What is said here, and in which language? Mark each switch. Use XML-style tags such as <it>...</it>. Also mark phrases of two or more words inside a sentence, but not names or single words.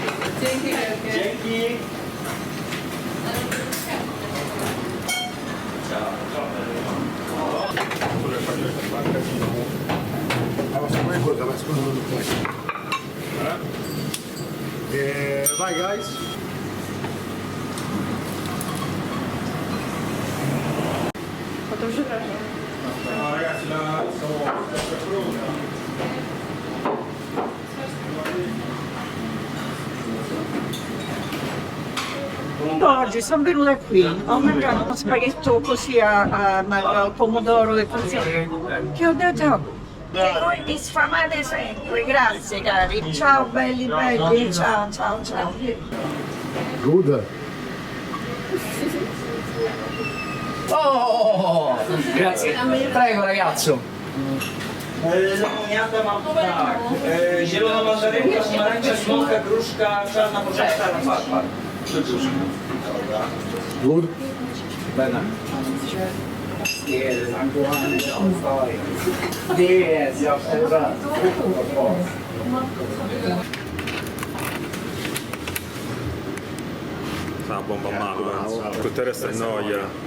<pl>Dzięki.</pl> <it>Vai guys. No ragazzi, la Oggi sono venuta qui, ho mangiato uno spaghetto così al pomodoro e così, che ho detto che voi mi sfamate sempre, grazie cari, ciao belli belli, ciao ciao ciao.</it> <en>Good.</en> <it>Oh, grazie. Prego ragazzo.</it> <pl>Lemoniada mam tak. Zielona mandarynka, pomarańcza, słonka, gruszka, czarna porzeczka na farfar.</pl> <en>Good.</en> <it>Bene. Una bomba mano, tutto il resto è noia.</it>